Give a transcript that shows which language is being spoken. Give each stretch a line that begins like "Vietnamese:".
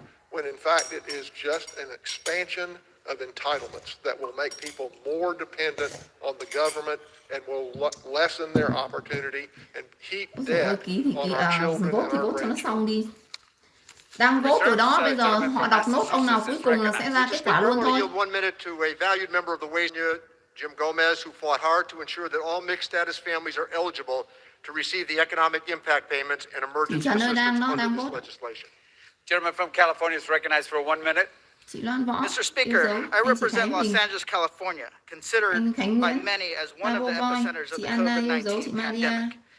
English: When in fact it is just an expansion of entitlements that will make people more dependent on the government and will lessen their opportunity and heap debt on our children and our grandchildren.
Vietnamese: Đang vote rồi đó, bây giờ họ đọc nốt ông nào cuối cùng là sẽ ra kết quả luôn thôi.
English: Yield 1 minute to a valued member of the Ways Jim Gomez, who fought hard to ensure that all mixed status families are eligible to receive the economic impact payments and emergency assistance under this legislation. Gentleman from California is recognized for 1 minute. Mr. Speaker, I represent Los Angeles, California, considered by many as one of the epicenters of the COVID-19 pandemic.